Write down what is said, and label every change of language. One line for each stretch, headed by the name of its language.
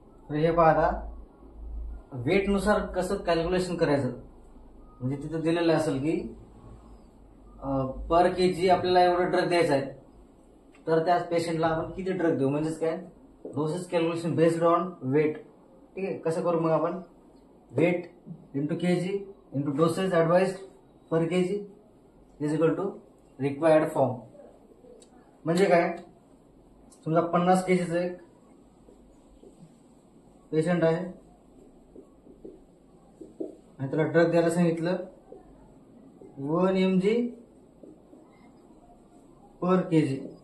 Marathi: तर हे पहा, आता वेट नुसार कसं कॅल्क्युलेशन करायचं, म्हणजे तिथं दिलेलं असेल की पर केजी आपल्याला एवढं ड्रग द्यायचं आहे, तर त्या पेशंटला आपण किती ड्रग देऊ, म्हणजेच काय
English: Doses calculation based on weight.
Marathi: ठीक आहे, कसं करू मग आपण?
English: Weight into kg into doses advised per kg is equal to required form.
Marathi: म्हणजे काय? समजा 50 केजीचं एक पेशंट आहे आणि त्याला ड्रग द्यायला सांगितलं 1 mg पर केजी.